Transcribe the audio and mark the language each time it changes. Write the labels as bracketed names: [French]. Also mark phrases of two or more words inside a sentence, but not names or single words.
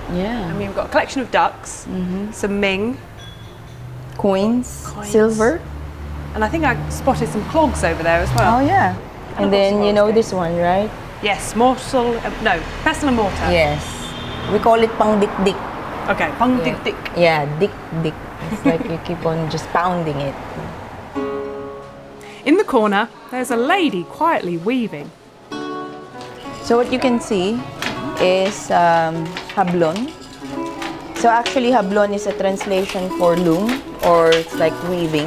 [English] Yeah. I mean, we've got a collection of ducks, some Ming, Coins, silver. and I think I spotted some clogs over there as well. Oh yeah. And then you know this one, right? Yes, pestle and mortar. Yes. We call it [Hiligaynon] pang dik-dik. [English] Okay, pang Yeah. dik dik. Yeah, dik-dik. It's like you keep on just pounding it. In the corner, there's a lady quietly weaving. So what you can see is hablon. So actually hablon is a translation for loom, or it's like weaving.